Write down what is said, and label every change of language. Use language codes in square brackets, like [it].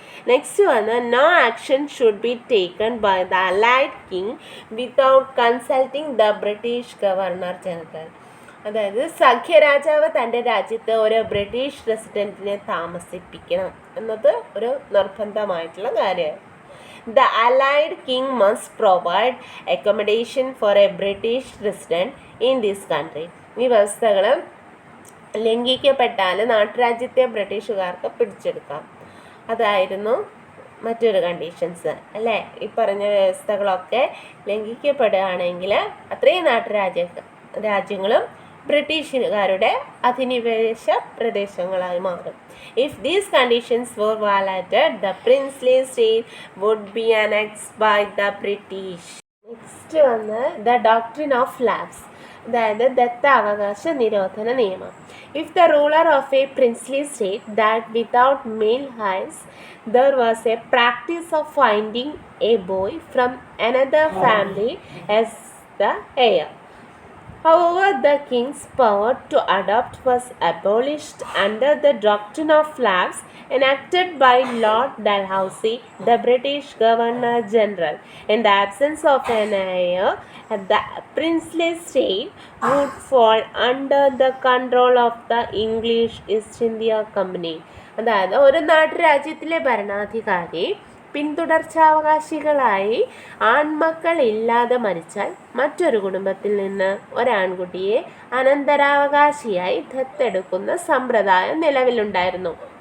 [en] Next വന്ന് no action should be taken by the allied king without consulting the British governor general. [ml] അതായത് സഖ്യരാജാവ് തൻ്റെ രാജ്യത്ത് ഒരു British റെസിഡൻറ്റിനെ താമസിപ്പിക്കണം എന്നത് ഒരു നിർബന്ധമായിട്ടുള്ള കാര്യമാണ്. [en] The allied king must provide accommodation for a British resident in this country. [ml] ഈ വ്യവസ്ഥകൾ ലംഘിക്കപ്പെട്ടാൽ നാട്ടുരാജ്യത്തെ ബ്രിട്ടീഷുകാർക്ക് പിടിച്ചെടുക്കാം. അതായിരുന്നു മറ്റൊരു കണ്ടീഷൻസ് അല്ലേ. ഈ പറഞ്ഞ വ്യവസ്ഥകളൊക്കെ ലംഘിക്കപ്പെടുകയാണെങ്കിൽ അത്രയും രാജ്യങ്ങളും ബ്രിട്ടീഷുകാരുടെ അധിനിവേശ പ്രദേശങ്ങളായി മാറും. [en] If these conditions were violated, the princely state would be annexed by the British. Next വന്ന് the doctrine of lapse, [ml] അതായത് ദത്താവകാശ നിരോധന നിയമം. [en] If the ruler of a princely state that without male heirs there was a practice of finding a boy from another family as the heir. However, the king's power to adopt was abolished under the doctrine of lapse enacted by Lord Dalhousie, the British Governor-General. In the absence of an heir, the princely state would fall under the control of the English East India Company. [ml] അതായത് ഒരു നാട്ടുരാജ്യത്തിലെ ഭരണാധികാരി പിന്തുടർച്ചാവകാശികളായി ആൺമക്കൾ ഇല്ലാതെ മരിച്ചാൽ മറ്റൊരു കുടുംബത്തിൽ നിന്ന് ഒരാൺകുട്ടിയെ അനന്തരാവകാശിയായി ദത്തെടുക്കുന്ന സമ്പ്രദായം നിലവിലുണ്ടായിരുന്നു.